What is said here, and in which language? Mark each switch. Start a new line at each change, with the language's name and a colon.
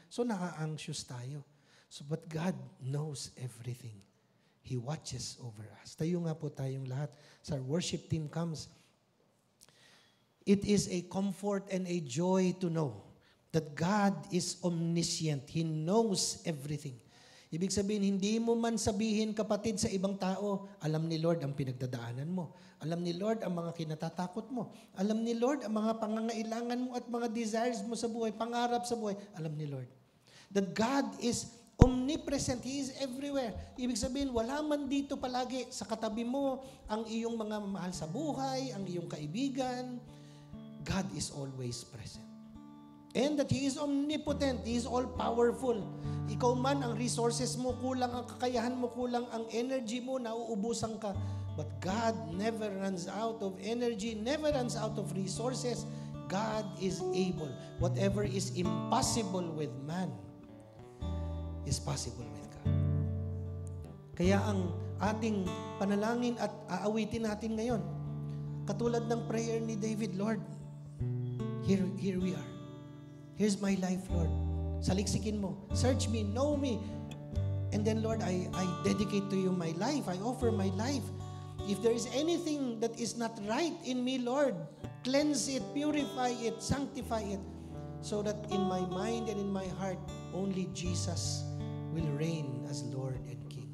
English: So
Filipino: naka-anxious tayo.
English: So, but God knows everything. He watches over us.
Filipino: Tayo nga po tayong lahat.
English: Sa worship team comes. It is a comfort and a joy to know that God is omniscient. He knows everything.
Filipino: Ibig sabihin, hindi mo man sabihin, kapatid, sa ibang tao, alam ni Lord ang pinagdadaanan mo. Alam ni Lord ang mga kinatatakot mo. Alam ni Lord ang mga pangangailangan mo at mga desires mo sa buhay, pangarap sa buhay. Alam ni Lord.
English: That God is omnipresent. He is everywhere.
Filipino: Ibig sabihin, wala man dito palagi sa katabi mo ang iyong mga mahal sa buhay, ang iyong kaibigan.
English: God is always present. And that He is omnipotent. He is all-powerful.
Filipino: Ikaw man, ang resources mo, kulang ang kakayahan mo, kulang ang energy mo, nauubusan ka.
English: But God never runs out of energy, never runs out of resources. God is able. Whatever is impossible with man is possible with God.
Filipino: Kaya ang ating panalangin at aawitin natin ngayon, katulad ng prayer ni David, Lord,
English: here we are. Here's my life, Lord.
Filipino: Saliksikin mo.
English: Search me, know me. And then, Lord, I dedicate to you my life. I offer my life. If there is anything that is not right in me, Lord, cleanse it, purify it, sanctify it, so that in my mind and in my heart, only Jesus will reign as Lord and King.